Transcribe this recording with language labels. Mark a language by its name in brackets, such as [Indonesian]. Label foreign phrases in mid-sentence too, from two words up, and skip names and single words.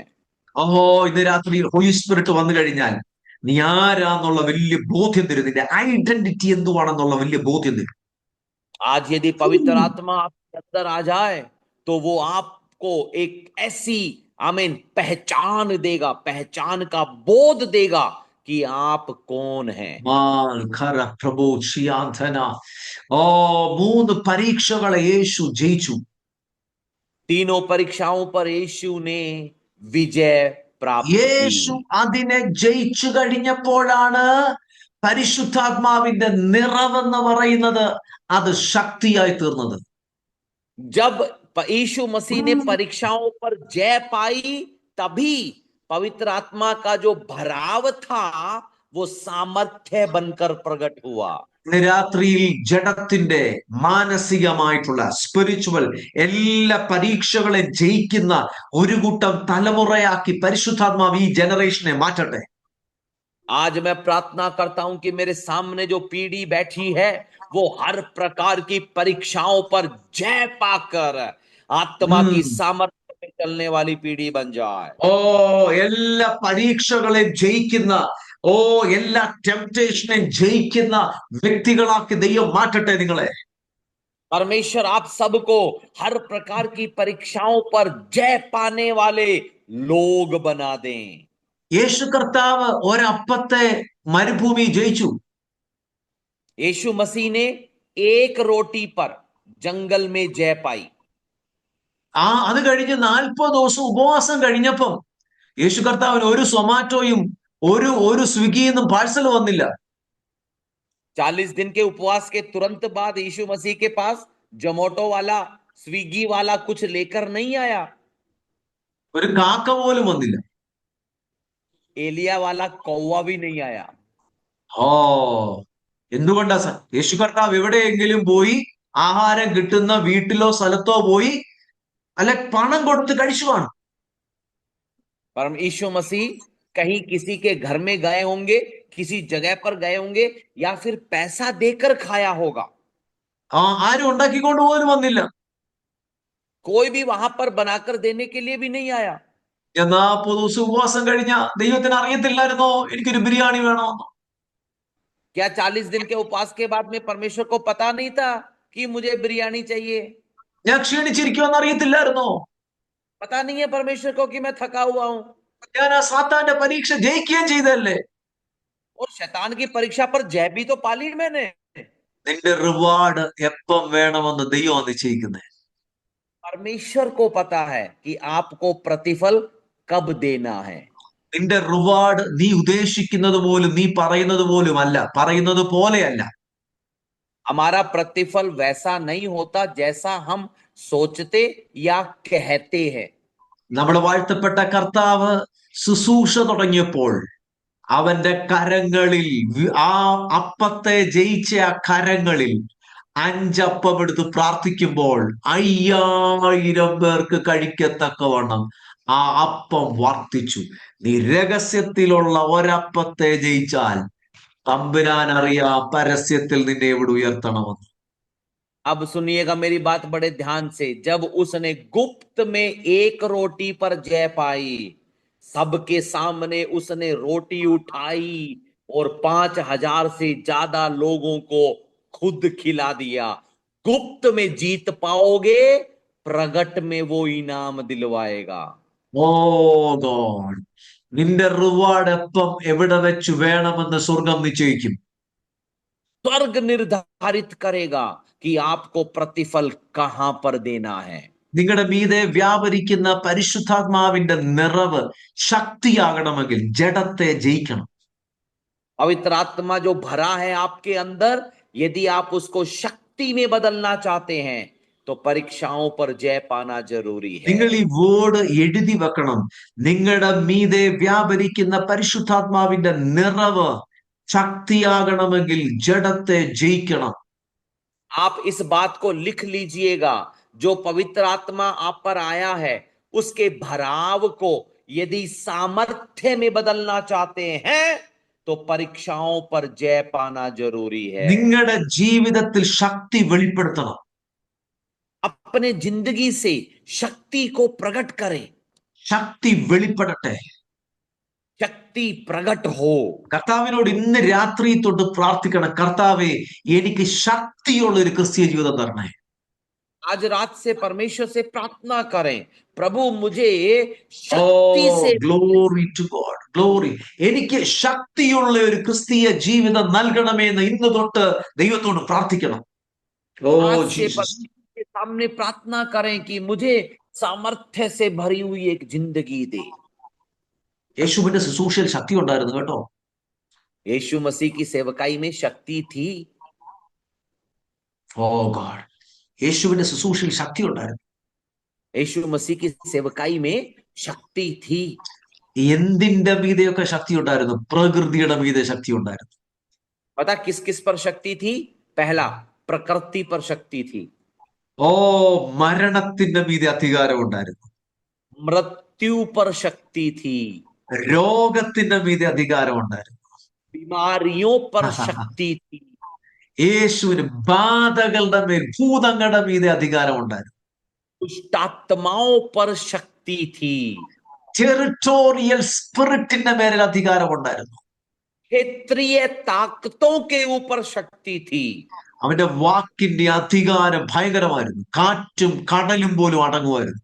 [Malayalam] ഇന്ന് രാത്രി [English] holy spirit [Malayalam] വന്നു കഴിഞ്ഞാൽ നീ ആരാന്നുള്ള വലിയ ബോധ്യം തരും. നിന്റെ ഐഡന്റിറ്റി എന്തുവാണെന്നുള്ള വലിയ ബോധ്യം തരും. [Hindi] आज यदि पवित्र आत्मा आपके अंदर आ जाए तो वो आपको एक ऐसी पहचान देगा, पहचान का बोध देगा कि आप कौन हैं। [Malayalam] പ്രഭു 3 പരീക്ഷകളെ യേശു ജയിച്ചു. [Hindi] तीनों परीक्षाओं पर यीशु ने विजय प्राप्त [Malayalam] യേശു അതിനെ ജയിച്ചു കഴിഞ്ഞപ്പോഴാണ് പരിശുദ്ധാത്മാവിന്റെ നിറവെന്ന് പറയുന്നത് അത് ശക്തിയായി തീർന്നത്. [Hindi] जब यीशु मसीह ने परीक्षाओं पर जय पाई, तभी पवित्र आत्मा का जो भराव था वो सामर्थ्य बनकर प्रकट हुआ। [Malayalam] ഇന്ന് രാത്രിയിൽ ജഡത്തിന്റെ മാനസികമായിട്ടുള്ള സ്പിരിച്വൽ എല്ലാ പരീക്ഷകളെ ജയിക്കുന്ന ഒരു കൂട്ടം തലമുറയാക്കി പരിശുദ്ധാത്മാവ് ഈ ജനറേഷനെ മാറ്റട്ടെ. [Hindi] आज मैं प्रार्थना करता हूं कि मेरे सामने जो पीढ़ी बैठी है वो हर प्रकार की परीक्षाओं पर जय पाकर आत्मा की ഉം. सामर्थ्य में चलने वाली पीढ़ी बन जाए। [Malayalam] ഓ എല്ലാ പരീക്ഷകളെ ജയിക്കുന്ന, ഓ എല്ലാ ടെംപ്ടേഷനെ ജയിക്കുന്ന വ്യക്തികളാക്കി ദൈവം മാറ്റട്ടെ നിങ്ങളെ. [Hindi] परमेश्वर आप सबको हर प्रकार की परीक्षाओं पर जय पाने वाले लोग बना दें। [Malayalam] യേശു കർത്താവ് ഒരപ്പത്തെ മരുഭൂമി ജയിച്ചു. [Hindi] यीशु मसीह ने एक रोटी पर जंगल में जय पाई। [Malayalam] അത് കഴിഞ്ഞ് 40 ദിവസം ഉപവാസം കഴിഞ്ഞപ്പം യേശു കർത്താവിന് ഒരു സൊമാറ്റോയും ഒരു സ്വിഗ്ഗിന്നും പാഴ്സൽ വന്നില്ല. [Hindi] 40 दिन के उपवास के तुरंत बाद यीशु मसीह के पास जोमैटो वाला, स्विगी वाला कुछ लेकर नहीं आया। [Malayalam] ഒരു കാക്ക പോലും വന്നില്ല. [Hindi] एलिया वाला कौवा भी नहीं आया। [Malayalam] ഓ എന്തുകൊണ്ടാ യേശു കർത്താവ് എവിടെയെങ്കിലും പോയി ആഹാരം കിട്ടുന്ന വീട്ടിലോ സ്ഥലത്തോ പോയി അല്ലെ പണം കൊടുത്ത് കഴിച്ചു കാണും. [Hindi] परम यीशु मसीह कहीं किसी के घर में गए होंगे, किसी जगह पर गए होंगे, या फिर पैसा देकर खाया होगा। [Malayalam] ആരും ഉണ്ടാക്കിക്കൊണ്ട് പോലും വന്നില്ല. [Hindi] कोई भी वहां पर बनाकर देने के लिए भी नहीं आया। [Malayalam] 40 ദിവസം ഉപവാസം കഴിഞ്ഞ ദൈവത്തിന് അറിയത്തില്ലായിരുന്നോ എനിക്കൊരു ബിരിയാണി വേണമെന്നോ? [Hindi] क्या 40 दिन के उपवास के बाद में परमेश्वर को पता नहीं था कि मुझे बिरयानी चाहिए? [Malayalam] ഞാൻ ക്ഷീണിച്ചിരിക്കുമെന്ന് അറിയത്തില്ലായിരുന്നോ? [Hindi] पता नहीं है परमेश्वर को कि मैं थका हुआ हूं? [Malayalam] ഞാൻ ആ സാത്താന്റെ പരീക്ഷ ജയിക്കുകയും ചെയ്തല്ലേ? [Hindi] और शैतान की परीक्षा पर जय भी तो पाली मैंने। [Malayalam] നിന്റെ റിവാർഡ് എപ്പം വേണമെന്ന് ദൈവം നിശ്ചയിക്കുന്നത്. [Hindi] परमेश्वर को पता है कि आपको प्रतिफल कब देना है। [Malayalam] നിന്റെ റിവാർഡ് നീ ഉദ്ദേശിക്കുന്നത് പോലും നീ പറയുന്നത് പോലും അല്ല, പറയുന്നത് പോലെയല്ല. [Hindi] हमारा प्रतिफल वैसा नहीं होता जैसा हम सोचते या कहते हैं। [Malayalam] നമ്മുടെ വാഴ്ത്തപ്പെട്ട കർത്താവ് ശുശ്രൂഷ തുടങ്ങിയപ്പോൾ അവന്റെ കരങ്ങളിൽ ആ അപ്പത്തെ ജയിച്ച ആ കരങ്ങളിൽ 5 അപ്പം എടുത്ത് പ്രാർത്ഥിക്കുമ്പോൾ 5000 പേർക്ക് കഴിക്കത്തക്കവണ്ണം ആ അപ്പം വർത്തിച്ചു. നീ രഹസ്യത്തിലുള്ള ഒരപ്പത്തെ ജയിച്ചാൽ തമ്പുരാൻ അറിയാം പരസ്യത്തിൽ നിന്നെ എവിടെ ഉയർത്തണമെന്ന്. [Hindi] अब सुनिएगा मेरी बात बड़े ध्यान से। जब उसने गुप्त में एक रोटी पर जय पाई, सबके सामने उसने रोटी उठाई और 5000 से ज्यादा लोगों को खुद खिला दिया। गुप्त में जीत पाओगे, प्रगट में वो इनाम दिलवाएगा। [English] oh God, [Malayalam] നിന്റെ റിവാർഡ് എപ്പം എവിടെ വെച്ച് വേണമെന്ന് സ്വർഗം നിശ്ചയിക്കും. [Hindi] स्वर्ग निर्धारित करेगा कि आपको प्रतिफल कहां पर देना है। [Malayalam] നിങ്ങളുടെ മീതെ വ്യാപരിക്കുന്ന പരിശുദ്ധാത്മാവിന്റെ നിറവ് ശക്തിയാകണമെങ്കിൽ ജഡത്തെ ജയിക്കണം. [Hindi] पवित्र आत्मा जो भरा है आपके अंदर, यदि आप उसको शक्ति में बदलना चाहते हैं तो परीक्षाओं पर जय पाना जरूरी है। [Malayalam] നിങ്ങൾ ഈ വേർഡ് എഴുതി വെക്കണം. നിങ്ങളുടെ മീതെ വ്യാപരിക്കുന്ന പരിശുദ്ധാത്മാവിന്റെ നിറവ് ശക്തിയാകണമെങ്കിൽ ജഡത്തെ ജയിക്കണം. [Hindi] आप इस बात को लिख लीजिएगा। जो पवित्र आत्मा आप पर आया है, उसके भराव को यदि सामर्थ्य में बदलना चाहते हैं तो परीक्षाओं पर जय पाना जरूरी है। [Malayalam] നിങ്ങളുടെ ജീവിതത്തിൽ ശക്തി വെളിപ്പെടുത്തണം. [Hindi] अपने जिंदगी से शक्ति को प्रकट करें। [Malayalam] ശക്തി വെളിപ്പെടട്ടെ. [Hindi] शक्ति प्रकट हो। [Malayalam] കർത്താവിനോട് ഇന്ന് രാത്രി തൊട്ട് പ്രാർത്ഥിക്കണം, കർത്താവേ എനിക്ക് ശക്തിയുള്ള ഒരു ക്രിസ്തീയ ജീവിതം തരണേ. [Hindi] आज रात से परमेश्वर से प्रार्थना करें, प्रभु मुझे शक्ति से [English] Glory to God, glory. [Malayalam] എനിക്ക് ശക്തിയുള്ള ഒരു ക്രിസ്തീയ ജീവിതം നൽകണമേ എന്ന് ഇന്ന് തൊട്ട് ദൈവത്തോട് പ്രാർത്ഥിക്കണം. ഓ [Hindi] आज से ജീസസ്. परमेश्वर के सामने प्रार्थना करें कि मुझे सामर्थ्य से भरी हुई एक जिंदगी दे। [Malayalam] യേശുവിന്റെ ശുശ്രൂഷയിൽ ശക്തി ഉണ്ടായിരുന്നു കേട്ടോ. [Hindi] यीशु मसीह की सेवकाई में शक्ति थी। [English] oh God, [Malayalam] യേശുവിന്റെ ശുശ്രൂഷയിൽ ശക്തി ഉണ്ടായിരുന്നു. [Hindi] यीशु मसीह की सेवकाई में शक्ति थी। [Malayalam] എന്തിന്റെ മീതെയൊക്കെ ശക്തി ഉണ്ടായിരുന്നു? പ്രകൃതിയുടെ മീതെ ശക്തി ഉണ്ടായിരുന്നു. [Hindi] पता किस किस पर शक्ति थी? पहला, प्रकृति पर शक्ति थी। [Malayalam] ഓ, മരണത്തിന്റെ മീതെ അധികാരം ഉണ്ടായിരുന്നു. [Hindi] मृत्यु पर शक्ति थी। [Malayalam] രോഗത്തിന്റെ മീതെ അധികാരം ഉണ്ടായിരുന്നു. [Hindi] बीमारियों पर शक्ति थी। [Malayalam] യേശുവിന് ബാധകളുടെ മേൽ, ഭൂതങ്ങളുടെ മീതെ അധികാരം ഉണ്ടായിരുന്നു. [Hindi] दुष्टात्माओं पर शक्ति थी। [English] territorial spirit-ന്റെ [Malayalam] മേലിൽ അധികാരം ഉണ്ടായിരുന്നു. [Hindi] क्षेत्रीय ताकतों के ऊपर शक्ति थी। [Malayalam] അവന്റെ വാക്കിന്റെ അധികാരം ഭയങ്കരമായിരുന്നു. കാറ്റും കടലും പോലും അടങ്ങുമായിരുന്നു.